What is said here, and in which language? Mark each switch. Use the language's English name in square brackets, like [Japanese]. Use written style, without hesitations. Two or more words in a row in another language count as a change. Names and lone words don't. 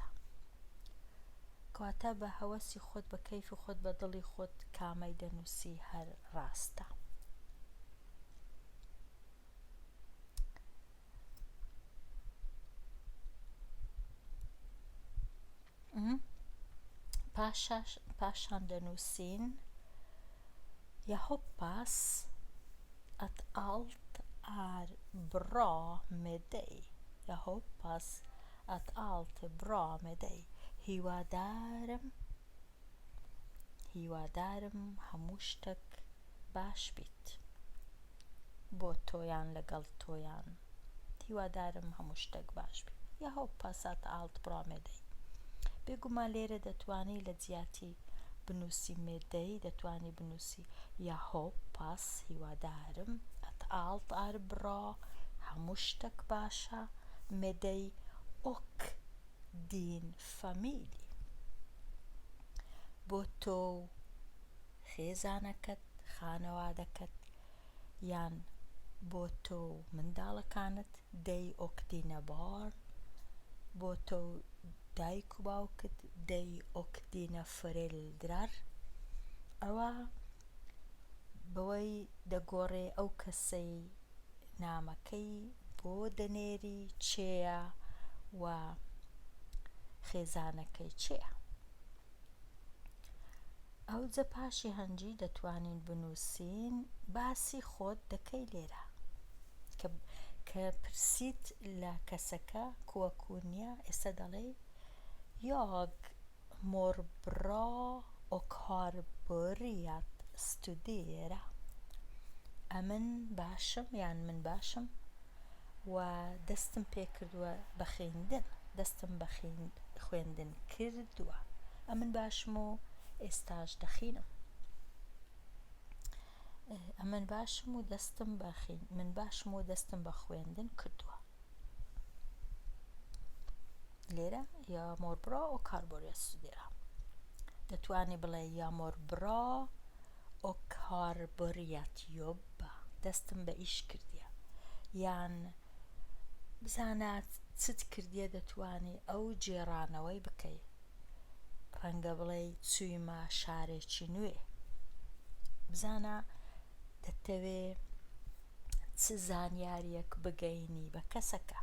[Central Kurdish] کەواتە بە هەوەسی خۆت، بە کەیفی خۆت، بە دڵی خۆت کامەی دەنووسی هەر ڕاستە. پاشان دەنووسین [Swedish] Jag hoppas att allt är bra med dig. Jag hoppas att allt är bra med dig. [Central Kurdish] هیوادارم هەموو شتێک باش بیت بۆ تۆیان لەگەڵ تۆیان. هیوادارم هەموو شتێک باش بیت. [Swedish] Jag hoppas att allt är bra med dig. [Central Kurdish] بێگومان لێرە دەتوانی لە جیاتی بنووسی مێدەی، دەتوانی بنووسی [Swedish] Jag hoppas [Central Kurdish] هیوادارم [Swedish] att allt är bra [Central Kurdish] هەموو شتێک باشە [Swedish] med dig och din familj [Central Kurdish] بۆ تۆ و خێزانەکەت، خانەوادەکەت، یان بۆ تۆ و منداڵەکانت، [Swedish] dig och dina barn [Central Kurdish] بۆ تۆ و دایک و باوکت، [Swedish] dig och dina föräldrar. [Central Kurdish] ئەوە بەوەی دەگۆڕێ ئەو کەسەی نامەکەی بۆ دەنێری چێە و خێزانەکەی چێە. ئەو جە پاشی هەنجی دەتوانین بنووسین باسی خۆت دەکەی لێرە کە پرسیت لە کەسەکە کووە کو نییە، ئێستا دەڵێ [Swedish] Jag mår bra och har börjat studera. [Central Kurdish] ئەمن باشم یان من باشم و دەستم پێ کردووە بە خوێندن، دەستم بە خوێندن کردووە. ئەمن باشم و ئێستاش دەخینم. ئەمن باشم و من باشم و دەستم بە خوێندن کردووە. [Swedish] لێرە Jag mår bra och har börjat studera. [Central Kurdish] دەتوانی بڵێ [Swedish] Jag mår bra och har börjat jobba. [Central Kurdish] دەستم بە ئیش کردیە. یان بزانە چت کردیە، دەتوانی ئەو جێڕانەوەی بکەی. ڕەنگە بڵێ چوویمە شارێکی نوێ. بزانە دەتەوێ چ زانیاریەک بگەینی بە کەسەکە.